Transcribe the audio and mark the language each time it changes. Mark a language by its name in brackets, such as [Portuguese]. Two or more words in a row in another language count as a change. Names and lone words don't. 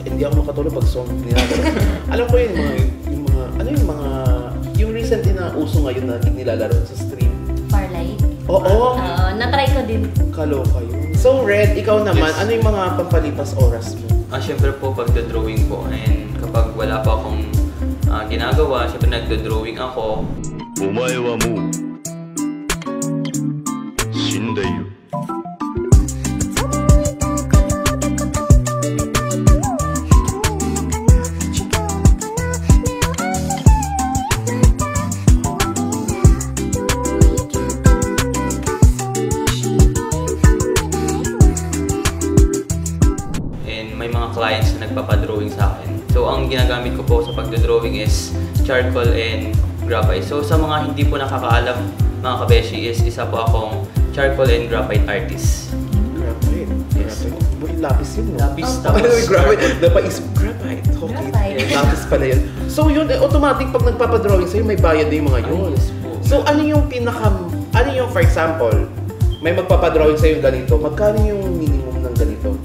[Filipino] Hindi ako makatulog pag zombie na. Alam ko yung recently na uso ngayon na nilalaro sa stream. Farlight. Oo. Na-try ko din. Kaloka yun. So Red, ikaw naman, Yes. ano yung mga pampalipas oras mo? Siyempre po pagdodrawing po, and kapag wala pa akong ginagawa, siyempre nagdodrawing ako. [Japanese] お前はもう死んでいる。 [Filipino] And may mga clients na nagpapadrawing sa akin. So ang ginagamit ko po sa pagdodrawing is [English] charcoal and graphite. [Filipino] So sa mga hindi po nakakaalam, mga kabeshi, is isa po akong [English] charcoal and graphite artist. [Filipino] Graphite. Yes. Lapis yun, no? Lapis, Ano tapos yung graphite? Graphite. Okay. Graphite. Lapis pala yun. So yun, automatic pag nagpapadrawing sa'yo, may bayad na yung mga yun. Yes po. So ano yung [English] for example, [Filipino] may magpapadrawing sa'yo ganito, magkano yung minimum ng ganito?